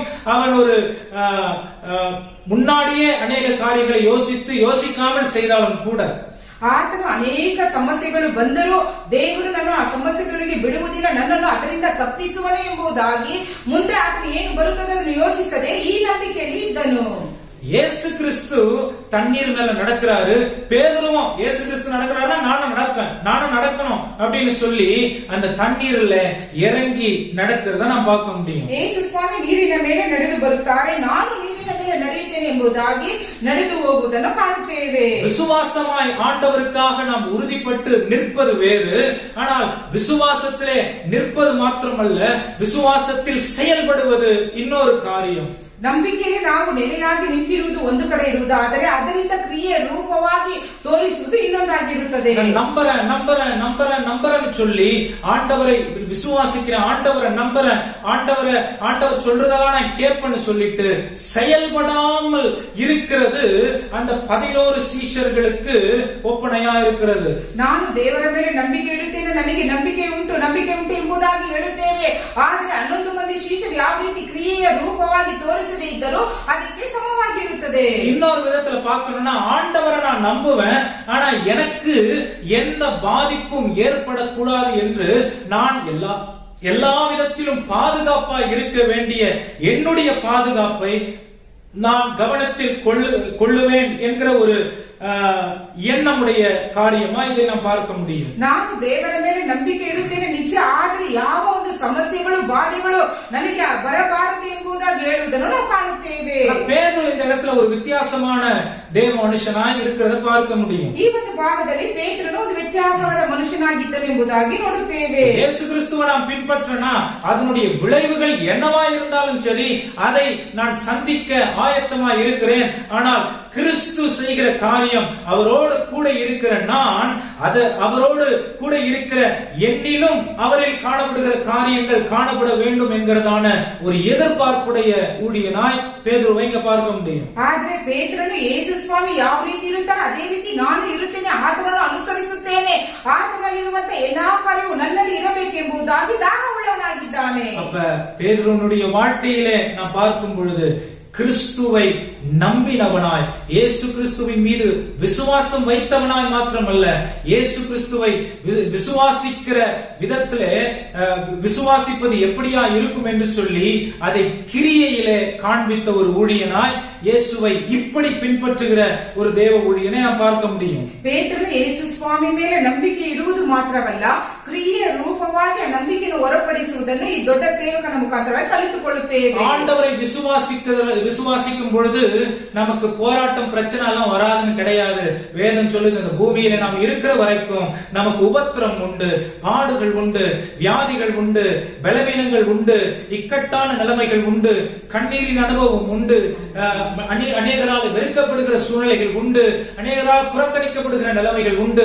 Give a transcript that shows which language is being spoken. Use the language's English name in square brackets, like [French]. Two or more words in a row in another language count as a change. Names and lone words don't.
[Tamil] அவன் ஒரு முன்னாடியே அநேக காரியங்களை யோசிக்காமல் செய்தாலும் கூட [Kannada] ಆತನು ಅನೇಕ ಸಮಸ್ಯೆಗಳು ಬಂದರೂ ದೇವರು ನನ್ನ ಆ ಸಮಸ್ಯೆಗಳಿಗೆ ಬಿಡುವುದಿಲ್ಲ, ನನ್ನನ್ನು ಅದರಿಂದ ತಪ್ಪಿಸುವನು ಎಂಬುದಾಗಿ ಮುಂದೆ ಆತನು ಏನು ಬರುತ್ತದೆ ಅದನ್ನು ಯೋಚಿಸದೆ ಈ ನಂಬಿಕೆಯಲ್ಲಿ ಇದ್ದನು. [Tamil] இயேசு கிறிஸ்து தண்ணீர் மேல நடக்கிறாரு, பேதுருவும் இயேசு கிறிஸ்து நடக்கிறாருன்னா நானும் நடக்கணும் அப்படின்னு சொல்லி அந்த தண்ணீர்ல இறங்கி நடக்கிறத நாம் பார்க்க முடியும். [Kannada] ಯೇಸು ಸ್ವಾಮಿ ನೀರಿನ ಮೇಲೆ ನಡೆದು ಬರುತ್ತಾರೆ, ನಾನು ನೀರಿನ ಮೇಲೆ ನಡೆಯುತ್ತೇನೆ ಎಂಬುದಾಗಿ ನಡೆದು ಹೋಗುವುದನ್ನು ಕಾಣುತ್ತೇವೆ. [Tamil] விசுவாசமாய் ஆண்டவருக்காக நாம் உறுதிப்பட்டு நிற்பது வேறு, ஆனால் விசுவாசத்திலே நிற்பது மாத்திரமல்ல, விசுவாசத்தில் செயல்படுவது இன்னொரு காரியம். [Kannada] ನಂಬಿಕೆಯಲ್ಲಿ ನಾವು ನೆಲೆಯಾಗಿ ನಿಂತಿರುವುದು ಒಂದು ಕಡೆ ಇರುವುದಾದರೆ ಅದರಿಂದ ಕ್ರಿಯೆ ರೂಪವಾಗಿ ತೋರಿಸುವುದು ಇನ್ನೊಂದಾಗಿರುತ್ತದೆ. [Tamil] நம்புறேன்னு சொல்லி ஆண்டவரை விசுவாசிக்கிறேன், ஆண்டவரை நம்புறேன், ஆண்டவர் சொல்றதெல்லாம் நான் கேட்பேன்னு சொல்லிட்டு செயல்படாமல் இருக்கிறது அந்த 11 சீஷர்களுக்கு ஒப்பனையா இருக்கிறது. [Kannada] ನಾನು ದೇವರ ಮೇಲೆ ನಂಬಿಕೆ ಇಡುತ್ತೇನೆ, ನನಗೆ ನಂಬಿಕೆ ಉಂಟು ಎಂಬುದಾಗಿ ಹೇಳುತ್ತೇವೆ. ಆದರೆ 11 ಮಂದಿ ಶಿಷ್ಯರು ಯಾವ ರೀತಿ ಕ್ರಿಯೆಯ ರೂಪವಾಗಿ ತೋರಿಸದೇ ಇದ್ದರೂ ಅದಕ್ಕೆ ಸಮವಾಗಿರುತ್ತದೆ. [Tamil] இன்னொரு விதத்துல பார்க்கணும்னா, ஆண்டவரை நான் நம்புவேன், ஆனா எனக்கு எந்த பாதிப்பும் ஏற்படக்கூடாது என்று நான் எல்லா விதத்திலும் பாதுகாப்பா இருக்க வேண்டிய என்னுடைய பாதுகாப்பை நான் கவனத்தில் கொள்ளுவேன் என்கிற ஒரு என்னுடைய காரியமா இதை நாம் பார்க்க முடியும். [Kannada] ನಾನು ದೇವರ ಮೇಲೆ ನಂಬಿಕೆ ಇಡುತ್ತೇನೆ ನಿಜ, ಆದರೆ ಯಾವ ಒಂದು ಸಮಸ್ಯೆಗಳು ಬಾಧೆಗಳು ನನಗೆ ಬರಬಾರದು ಎಂಬುದಾಗಿ ಹೇಳುವುದನ್ನು ನಾವು ಕಾಣುತ್ತೇವೆ. [Tamil] பேதுரு இந்த இடத்துல ஒரு வித்தியாசமான தேவ மனுஷனாய் இருக்கிறத பார்க்க முடியும். [Kannada] ಈ ಒಂದು ಭಾಗದಲ್ಲಿ ಪೇತ್ರನು ಒಂದು ವ್ಯತ್ಯಾಸವಾದ ಮನುಷ್ಯನಾಗಿದ್ದನು ಎಂಬುದಾಗಿ ನೋಡುತ್ತೇವೆ. [Tamil] இயேசு கிறிஸ்துவை நாம் பின்பற்றினா அதனுடைய விளைவுகள் என்னவா இருந்தாலும் சரி அதை நான் சந்திக்க ஆயத்தமா இருக்கிறேன். ஆனால் கிறிஸ்து செய்கிற காரியம், அவரோடு கூட இருக்கிற நான், அது அவரோடு கூட இருக்கிற என்னிலும் அவரில் காணப்படுகிற காரியங்கள் காணப்பட வேண்டும் என்கிறதான ஒரு எதிர்பார்ப்புடைய ஊழியனாய் பேதுருவை இங்க பார்க்க முடியும். [Kannada] ಆದರೆ ಪೇತ್ರನು ಯೇಸು ಸ್ವಾಮಿ ಯಾವ ರೀತಿ ಇರುತ್ತಾನೆ ಅದೇ ರೀತಿ ನಾನು ಇರುತ್ತೇನೆ, ಆತನನ್ನು ಅನುಸರಿಸುತ್ತೇನೆ, ಆತನಲ್ಲಿರುವಂತ ಎಲ್ಲಾ ಕಾರ್ಯವು ನನ್ನಲ್ಲಿ ಇರಬೇಕೆಂಬುದಾಗಿ ದಾನವುಳ್ಳವನಾಗಿದ್ದಾನೆ. [Tamil] அப்ப பேதுருனுடைய வாழ்க்கையிலே நாம் பார்க்கும் பொழுது கிறிஸ்துவை நம்பினவனாய், இயேசு கிறிஸ்துவின் மீது விசுவாசம் வைத்தவனாய் மாத்திரமல்ல, இயேசு கிறிஸ்துவை விசுவாசிக்கிற விதத்திலே விசுவாசிப்பது எப்படியா இருக்கும் என்று சொல்லி அதை கிரியையிலே காண்பித்த ஒரு ஊழியனாய், இயேசுவை இப்படி பின்பற்றுகிற ஒரு தேவ ஊழியனை நாம் பார்க்க முடியும். [Kannada] ಪೇತ್ರನು ಯೇಸು ಸ್ವಾಮಿ ಮೇಲೆ ನಂಬಿಕೆ ಇಡುವುದು ಮಾತ್ರವಲ್ಲ, ಕ್ರಿಯೆಯ ರೂಪವಾಗಿ ಆ ನಂಬಿಕೆಯನ್ನು ಹೊರಪಡಿಸುವುದನ್ನು ಈ ದೊಡ್ಡ ಸೇವಕನ ಮುಖಾಂತರವಾಗಿ ಕಲಿತುಕೊಳ್ಳುತ್ತೇವೆ. [Tamil] ஆண்டவரை விசுவாசிக்கும் பொழுது நமக்கு போராட்டம் பிரச்சனை எல்லாம் வராதுன்னு கிடையாது. வேதம் சொல்லுது, இந்த பூமியில நாம் இருக்கிற வரைக்கும் நமக்கு உபத்திரம் உண்டு, பாடுகள் உண்டு, வியாதிகள் உண்டு, பலவீனங்கள் உண்டு, இக்கட்டான நிலைமைகள் உண்டு, கண்ணீரின் அனுபவம் உண்டு, அநேகரால் வெறுக்கப்படுகிற சூழ்நிலைகள் உண்டு, அநேகரால் புறக்கணிக்கப்படுகிற நிலைமைகள் உண்டு.